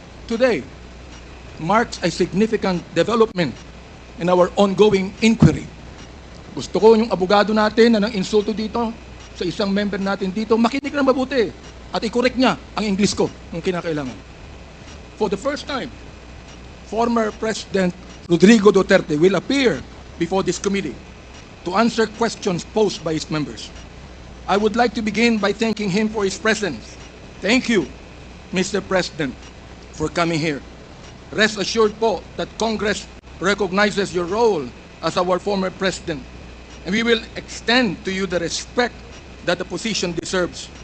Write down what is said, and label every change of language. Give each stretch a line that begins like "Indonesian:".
English: Today marks a significant development in our ongoing inquiry.
Filipino: Gusto ko yung abogado natin na nang insulto dito sa isang member natin dito, makinig na mabuti at i-correct niya ang English ko kung kinakailangan.
English: For the first time, former President Rodrigo Duterte will appear before this committee to answer questions posed by his members. I would like to begin by thanking him for his presence. Thank you, Mr. President, for coming here. Rest assured po that Congress recognizes your role as our former president, and we will extend to you the respect that the position deserves.